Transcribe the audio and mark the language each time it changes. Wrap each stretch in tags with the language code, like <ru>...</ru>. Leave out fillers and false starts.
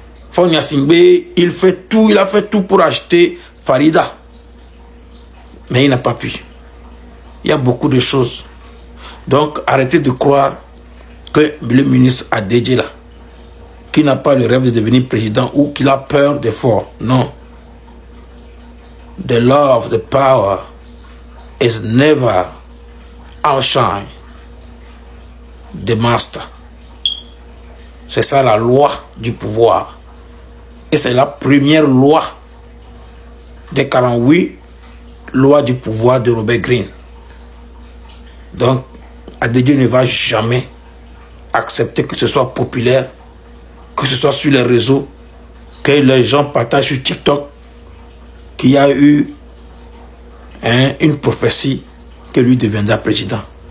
<fr>Faure Gnassingbé, il a fait tout pour acheter Farida. Mais il n'a pas pu. Il y a beaucoup de choses. Donc, arrêtez de croire que le ministre ADJ là, qui n'a pas le rêve de devenir président ou qu'il a peur de Faure. Non.</fr> <en>The law of the power is never outshine the master.</en> <fr>C'est ça la loi du pouvoir. Et c'est la première loi des 48 lois du pouvoir de Robert Greene. Donc, ADJ ne va jamais accepter que ce soit populaire, que ce soit sur les réseaux, que les gens partagent sur TikTok qu'il y a eu une prophétie que lui deviendra président.</fr>